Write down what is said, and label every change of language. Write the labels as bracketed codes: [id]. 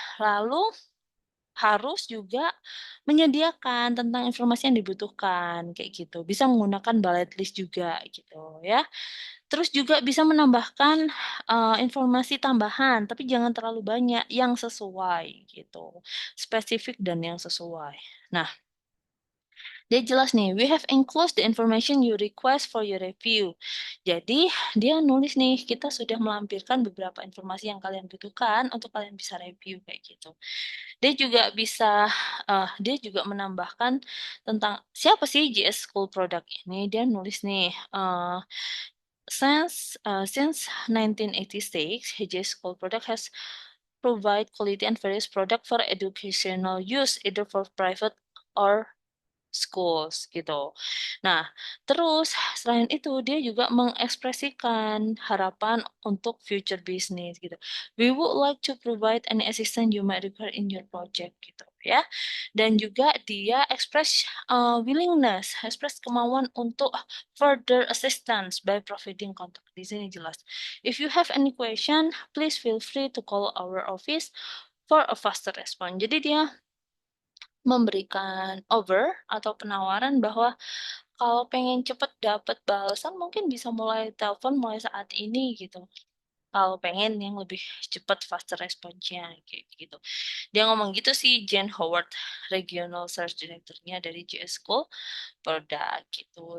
[id] Lalu harus juga menyediakan tentang informasi yang dibutuhkan kayak gitu. Bisa menggunakan bullet list juga gitu ya. Terus juga bisa menambahkan informasi tambahan, tapi jangan terlalu banyak yang sesuai gitu. Spesifik dan yang sesuai. Nah, dia jelas nih, [en] we have enclosed the information you request for your review. [id] Jadi, dia nulis nih, kita sudah melampirkan beberapa informasi yang kalian butuhkan untuk kalian bisa review kayak gitu. Dia juga menambahkan tentang siapa sih JS School Product ini. Dia nulis nih, [en] since 1986, JS School Product has provide quality and various product for educational use, either for private or schools gitu. [id] Nah, terus selain itu dia juga mengekspresikan harapan untuk future business gitu. [en] We would like to provide any assistance you might require in your project gitu ya. [id] Dan juga dia willingness, express kemauan untuk [en] further assistance by providing contact. [id] Di sini jelas. [en] If you have any question, please feel free to call our office for a faster response. [id] Jadi dia memberikan over atau penawaran bahwa kalau pengen cepet dapat balasan mungkin bisa mulai telepon mulai saat ini gitu. Kalau pengen yang lebih cepat faster response-nya kayak gitu. Dia ngomong gitu sih Jen Howard, Regional Search Director-nya dari GS School Product gitu.